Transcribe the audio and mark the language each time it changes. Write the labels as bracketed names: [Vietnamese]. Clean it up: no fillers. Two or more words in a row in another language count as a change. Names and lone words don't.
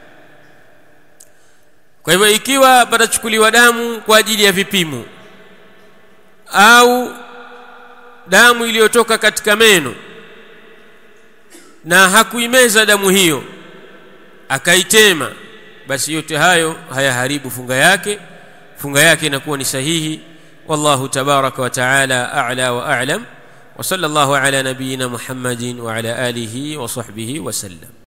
[Swahili] Kwa hivyo ikiwa patachukuliwa damu kwa ajili ya vipimo, au damu iliyotoka katika meno na hakuimeza damu hiyo akaitema, basi yote hayo hayaharibu funga yake, funga yake inakuwa ni sahihi. [Arabic] والله تبارك وتعالى أعلى وأعلم وصلى الله على نبينا محمد وعلى آله وصحبه وسلم.